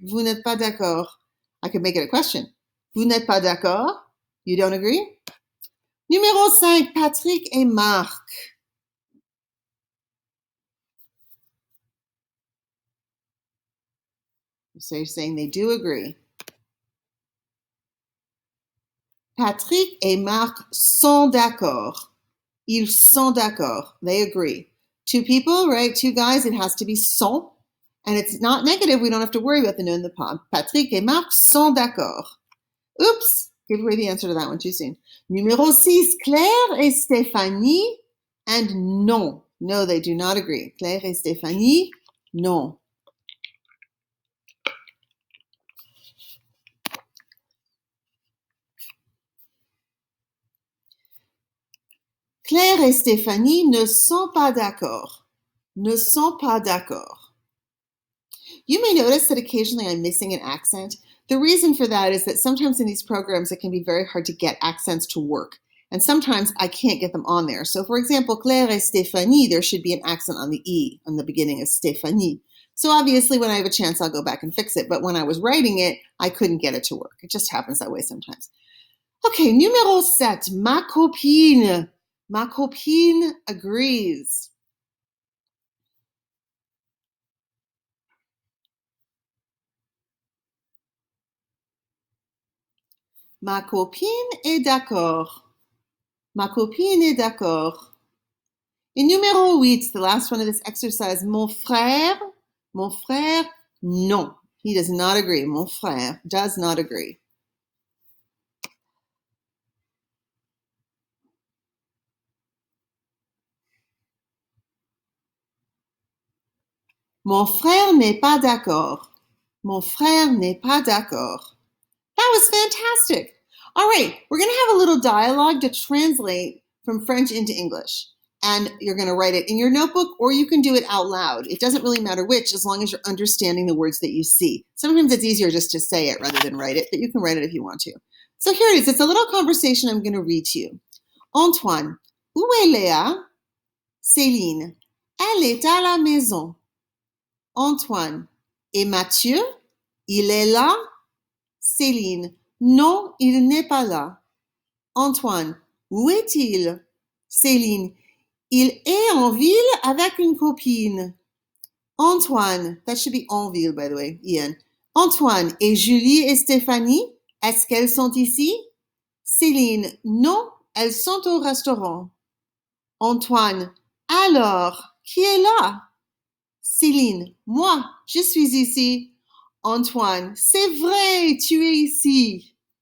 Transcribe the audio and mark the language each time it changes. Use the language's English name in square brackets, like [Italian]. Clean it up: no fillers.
[French] Vous n'êtes pas d'accord. [English] I could make it a question. [French] Vous n'êtes pas d'accord? [English] You don't agree? [French] Numéro 5, Patrick et Marc. [English] So you're saying they do agree. [French] Patrick et Marc sont d'accord. Ils sont d'accord. [English] They agree. 2 people, right? 2 guys, it has to be sont. And it's not negative. We don't have to worry about the ne and the pas. [French] Patrick et Marc sont d'accord. [English] Oops. Give away the answer to that one too soon. [French] Numéro 6, Claire et Stéphanie. [English] And [French] non. [English] No, they do not agree. Claire et Stéphanie, non. [French] Claire et Stéphanie ne sont pas d'accord. Ne sont pas d'accord. [English] You may notice that occasionally I'm missing an accent. The reason for that is that sometimes in these programs it can be very hard to get accents to work. And sometimes I can't get them on there. So for example, Claire et Stéphanie, there should be an accent on the E on the beginning of Stéphanie. So obviously when I have a chance, I'll go back and fix it. But when I was writing it, I couldn't get it to work. It just happens that way sometimes. [French] Okay, numéro 7, ma copine. Ma copine agrees. Ma copine est d'accord. Ma copine est d'accord. Et numéro 8, [English] the last one of this exercise, [French] mon frère, non. [English] He does not agree. [French] Mon frère [English] does not agree. [French] Mon frère n'est pas d'accord. Mon frère n'est pas d'accord. [English] That was fantastic. All right, we're going to have a little dialogue to translate from French into English. And you're going to write it in your notebook or you can do it out loud. It doesn't really matter which, as long as you're understanding the words that you see. Sometimes it's easier just to say it rather than write it, but you can write it if you want to. So here it is. It's a little conversation I'm going to read to you. [French] Antoine, où est Léa? Céline, elle est à la maison. Antoine, et Mathieu? Il est là? Céline, non, il n'est pas là. Antoine, où est-il? Céline, il est en ville avec une copine. [English] Antoine, that should be en ville, by the way, Ian. [French] Antoine, et Julie et Stéphanie, est-ce qu'elles sont ici? Céline, non, elles sont au restaurant. Antoine, alors, qui est là? Céline, moi, je suis ici. Antoine, c'est vrai, tu es ici.